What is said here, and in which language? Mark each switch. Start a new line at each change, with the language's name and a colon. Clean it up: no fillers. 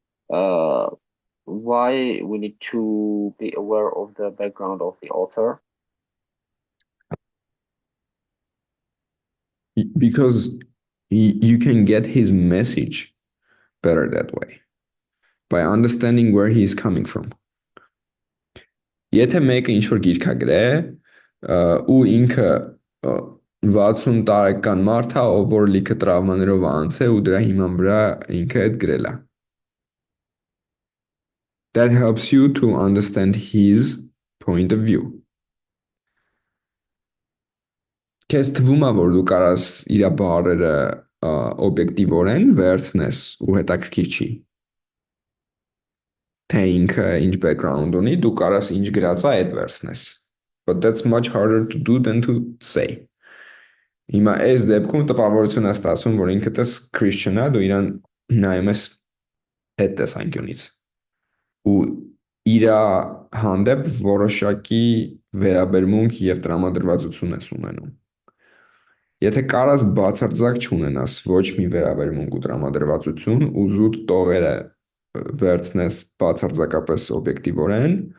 English: Why we need to be aware of the background of the author? Because you can get his message better that way by understanding where he's coming from.
Armenian: Եթե մեկը ինչ որ գիրք է գրել ու ինքը 60 տարեկան մարդ է, ով որ լիքը տրավմաներով անցել ու դրա հիման վրա ինքը այդ գրել է.
English: That helps you to understand his point of view.
Armenian: Քեզ թվում է, որ դու կարաս իր բառերը օբյեկտիվորեն վերցնես ու հետաքրքիր չի։ Թե ինքը ինչ background ունի, դու կարաս ինչ գրած է այդ վերցնես.
English: But that's much harder to do than to say.
Armenian: Հիմա այս դեպքում տպավորություն է ստացվում, որ ինքդ ես Christian է, դու իրան նայում ես այդ տեսանկյունից։ Ու իր հանդեպ որոշակի վերաբերմունք եւ տրամադրվածություն ես ունենում։ Եթե կարաս բացարձակ չունենաս ոչ մի վերաբերմունք ու տրամադրվածություն ու զուտ տողերը վերցնես բացարձակապես օբյեկտիվորեն,